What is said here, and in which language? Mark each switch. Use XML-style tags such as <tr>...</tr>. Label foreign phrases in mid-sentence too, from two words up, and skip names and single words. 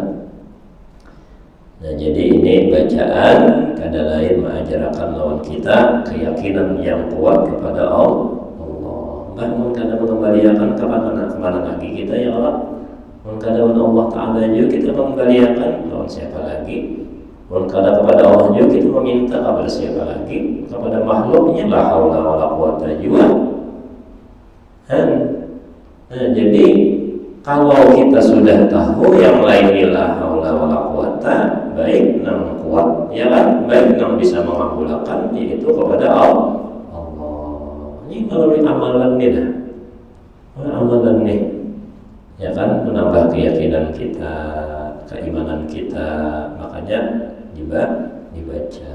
<id>Nah jadi ini bacaan kada lain mengajarkan lawan kita keyakinan yang kuat kepada Allah. Bahkan kada mengembalikan kemana lagi kita, ya Allah. Kada Allah Ta'ala juga kita mengembalikan lawan siapa lagi? Kada kepada Allah juga kita meminta kepada siapa lagi? Kepada makhluknya</id> <ar>لا حول ولا قوة</ar> <id>juga. Nah, jadi kalau kita sudah tahu yang lain</id> <ar>لا حول ولا قوة,</ar> <id>baik nang kuat, ya kan? Baik nang bisa mengabulkan yaitu kepada Allah. Ini melalui amalan ini dah. Amalan nih, ya kan, menambah keyakinan kita, keimanan kita. Makanya dibaca.</id>